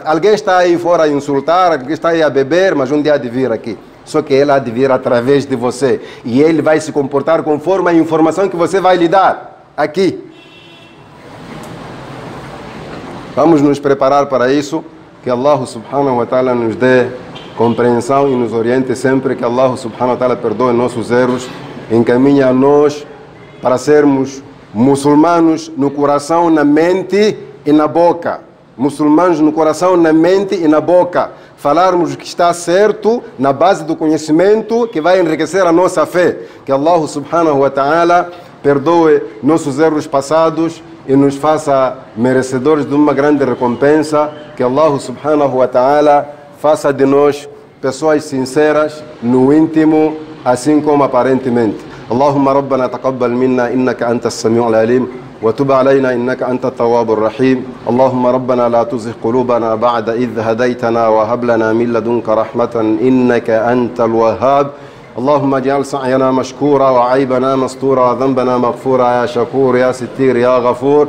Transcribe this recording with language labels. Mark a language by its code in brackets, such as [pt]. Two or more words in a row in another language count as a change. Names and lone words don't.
[pt] Alguém está aí fora a insultar, alguém está aí a beber, mas um dia há de vir aqui. Só que ele há de vir através de você. E ele vai se comportar conforme a informação que você vai lhe dar aqui. Vamos nos preparar para isso. Que [ar] الله سبحانه وتعالى [pt] nos dê compreensão e nos oriente sempre. Que [ar] الله سبحانه وتعالى [pt] perdoe nossos erros. Encaminhe a nós para sermos muçulmanos no coração, na mente e na boca. Muçulmanos no coração, na mente e na boca. Falarmos o que está certo na base do conhecimento que vai enriquecer a nossa fé. Que [ar] الله سبحانه وتعالى [pt] perdoe nossos erros passados e nos faça merecedores de uma grande recompensa. Que [ar] الله سبحانه وتعالى [pt] faça de nós pessoas sinceras no íntimo, assim como aparentemente. [ar] اللهم ربنا تقبل منا إنك أنت السميع العليم وتب علينا إنك أنت التواب الرحيم. اللهم ربنا لا تزغ قلوبنا بعد إذ هديتنا وهب لنا من لدنك رحمة إنك أنت الوهاب. اللهم اجعل سعينا مشكورا وعيبنا مستورا وذنبنا مغفورا يا شكور يا ستير يا غفور.